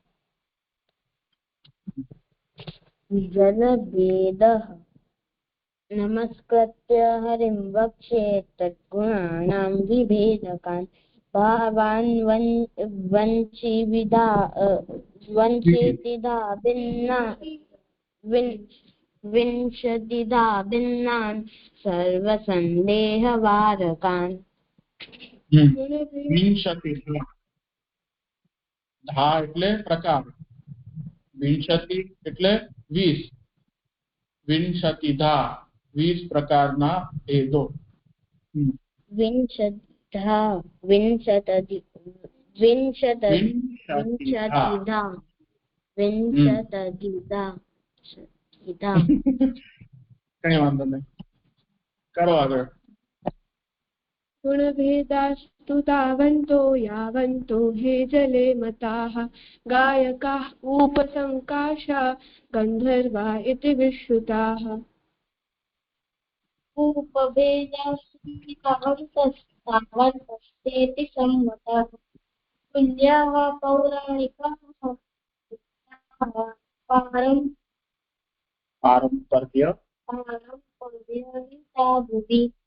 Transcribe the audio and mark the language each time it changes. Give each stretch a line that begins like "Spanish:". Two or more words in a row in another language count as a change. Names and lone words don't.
Sanskrit: जलभेदः नमस्कृत्य हरिं वक्षे तद्गुणानां विभेदकान् भावान् वञ्चितिधा विंशतिधा भिन्नान् सर्वसन्देहवारकान्। विंशति धा
Gujarati: એટલે પ્રકાર, વિંશતિ એટલે 20, વિંશતિધા 20 પ્રકારના ભેદો। विंशतिधा કઈ વાંધો નહીં, કરો આગળ।
Sanskrit: गुणभेदास्तु तावन्तो यावन्तो हे जले मताः गायकाः उपसङ्काशा गन्धर्वा इति विश्रुताः। उपभेदास्तेति सम्मतः तुल्याः पौराणिकाः पारम्पर्यहिता भुवि